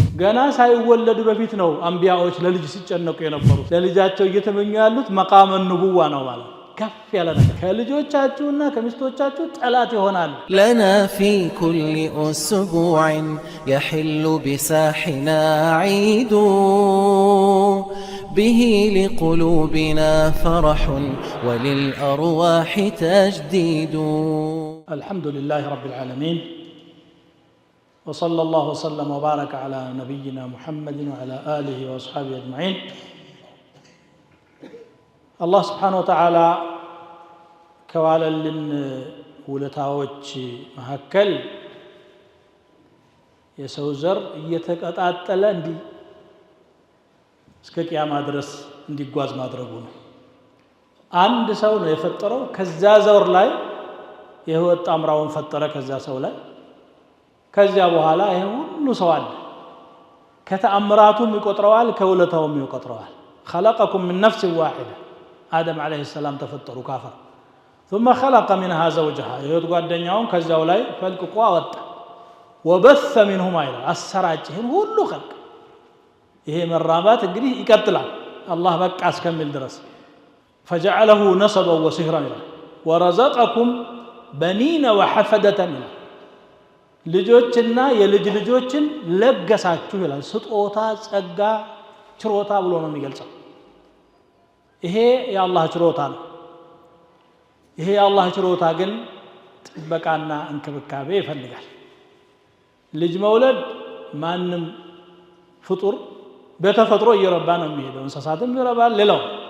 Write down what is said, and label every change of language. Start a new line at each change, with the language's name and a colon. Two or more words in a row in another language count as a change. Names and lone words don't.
Amharic: ገና ሳይወለዱ በፊት ነው አንቢያዎች ለልጅ ሲጨነቁ የነበሩት። ለልጃቸው እየተመኙ ያሉት መቃመ ንቡዋ ነው ማለት ከፍ ያለ ነገር። ከልጆቻችሁና ከሚስቶቻችሁ ጠላት ይሆናል።
Arabic: لنا في كل أسبوع يحل بساحنا عيد به لقلوبنا فرح وللأرواح تجديد. الحمد لله رب العالمين وصلى الله وسلم وبارك على نبينا محمد وعلى آله وأصحابه أجمعين. الله سبحانه وتعالى
Amharic: كواللن ولتاوች መካከል የሰው ዘር እየተቀጣጠለ እስከ ቂያማ ድረስ እንዲጓዝ ማድረጉ ነው። አንድ ሰው ነው የፈጠረው። ከዛ ዘር ላይ የህይወት ጣምራውን ፈጠረ ከዛ ሰው ላይ። ከዚያ በኋላ ይሄ ሁሉ ሰው አለ። ከተአምራቱም ይቆጥረዋል፣ ከውለታውም ይቆጥረዋል።
Arabic: خلقكم من نفس واحدة آدم عليه السلام
Amharic: ተፈጠሩ ካፈር
Arabic: ثم خلق منها زوجها
Amharic: የህይወት ጓደኛውን ከዛው ላይ ፈልቅቆ አወጣ።
Arabic: وبث منهما إلى
Amharic: አሰራጭህን ሁሉ خلق። ይሄ መራባት እንግዲህ ይቀጥላል አላህ በቃ እስከሚል ድረስ።
Arabic: فجعله نسبا وصهرا ورزقكم بنين وحفدة
Amharic: ልጆችና የልጅ ልጆችን ለገሳችሁ ይላል። ስጦታ ጸጋ ችሮታ ብሎ ነው የሚገልጸው። ይሄ የአላህ ችሮታ ነው። ይሄ የአላህ ችሮታ ግን ጥበቃና እንክብካቤ ይፈልጋል። ልጅ መውለድ ማንም ፍጡር በተፈጥሮ እየረባ ነው የሚሄደው። እንስሳትም ይረባል። ሌላው